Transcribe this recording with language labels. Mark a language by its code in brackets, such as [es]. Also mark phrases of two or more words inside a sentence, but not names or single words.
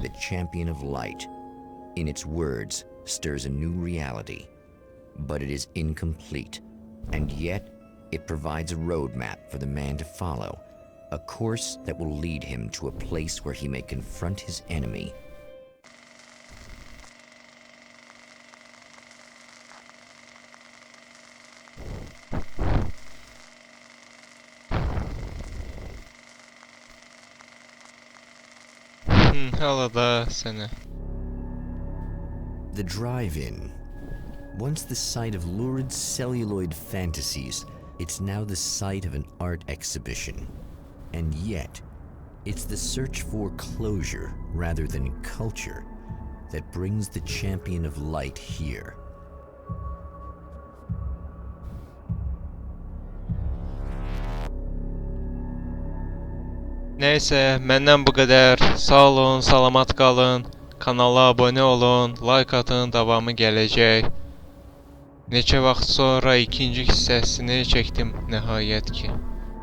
[en] by the Champion of Light. In its words, stirs a new reality. But it is incomplete. And yet, it provides a roadmap for the man to follow. A course that will lead him to a place where he may confront his enemy. [az] Hala da səni. [en] The drive-in. Once the site of lurid celluloid fantasies, it's now the site of an art exhibition. And yet, it's the search for closure rather than culture that brings the Champion of Light here. [az] Nəysə, məndən bu qədər. Sağ olun, salamat qalın. Kanala abunə olun, like atın, davamı gələcək. Neçə vaxt sonra ikinci hissəsini çəkdim nəhayət ki.